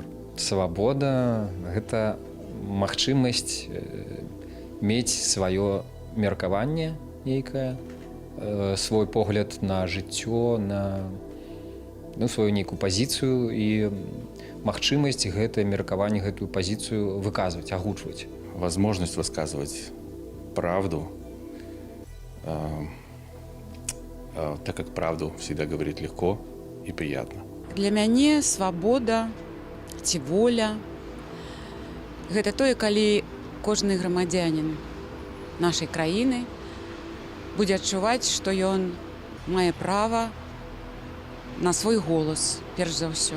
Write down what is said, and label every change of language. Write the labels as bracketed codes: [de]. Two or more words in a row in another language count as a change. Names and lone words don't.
[be] Свабода – гэта магчымасць мець сваё меркаванне нейкае, свой погляд на жыццё, на сваю нейкую пазіцыю і магчымасць гэтае меркаванне, гэтую пазіцыю выказваць, агучваць. [ru] Возможность высказывать правду, так как правду всегда говорить легко и приятно. [be] Для мяне свабода ці воля – гэта тое, калі кожны грамадзянін нашай краіны будзе адчуваць, што ён мае права на свой голас, перш за ўсё.